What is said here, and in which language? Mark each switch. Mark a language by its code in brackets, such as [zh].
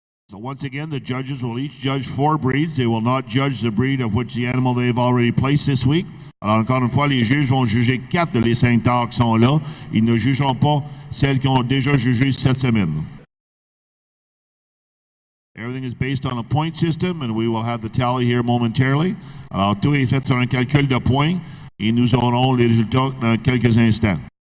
[en] So once again, the judges will each judge 4 breeds. They will not judge the breed of which the animal they've already placed this week. [fr] Alors encore une fois, les juges vont juger 4 de les 5 tares qui sont là. Ils ne jugeront pas celles qui ont déjà jugé cette semaine. [en] Everything is based on a point system, and we will have the tally here momentarily. [fr] Alors tout est fait sur un calcul de points, et nous aurons les résultats dans quelques instants.